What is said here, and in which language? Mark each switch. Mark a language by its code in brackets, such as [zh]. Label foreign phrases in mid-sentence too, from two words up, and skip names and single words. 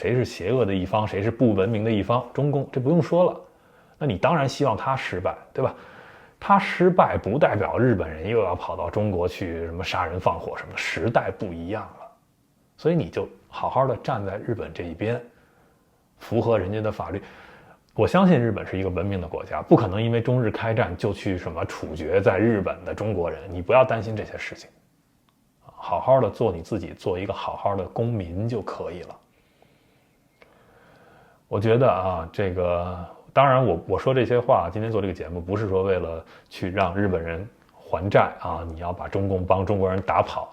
[zh] 誰是邪惡的一方，誰是不文明的一方？中共這不用說了，那你當然希望他失敗，對吧？他失敗不代表日本人又要跑到中国去什麼殺人放火什麼，時代不一樣了。所以你就好好的站在日本這一邊，符合人家的法律。我相信日本是一個文明的國家，不可能因為中日開戰就去什麼處決在日本的中國人，你不要擔心這些事情，好好的做你自己，做一個好好的公民就可以了。我覺得啊，這個當然我說這些話，今天做這個節目不是說為了去讓日本人還債啊，你要把中共幫中國人打跑。